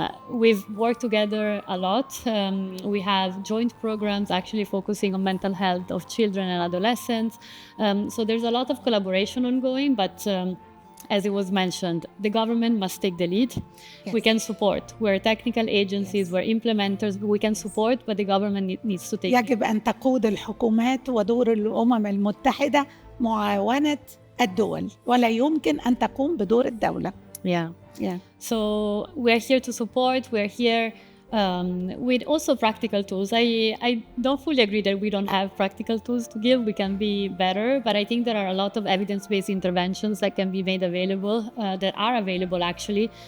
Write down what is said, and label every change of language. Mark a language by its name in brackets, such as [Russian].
[English] We've worked together a lot. We have joint programs actually focusing on mental health of children and adolescents. So there's a lot of collaboration ongoing, but as it was mentioned, the government must take the lead. Yes. We can support. We're technical agencies, we're implementers, we can support, but the government needs to take [Arabic] يجب أن تقود الحكومات ودور الأمم المتحدة معاونة الدول ولا يمكن أن تقوم بدور الدولة. [English] Yeah. So we're here to support. We're here with also practical tools. I don't fully agree that we don't have practical tools to give. We can be better, but I think there are a lot of evidence-based interventions that can be made available, that are available actually.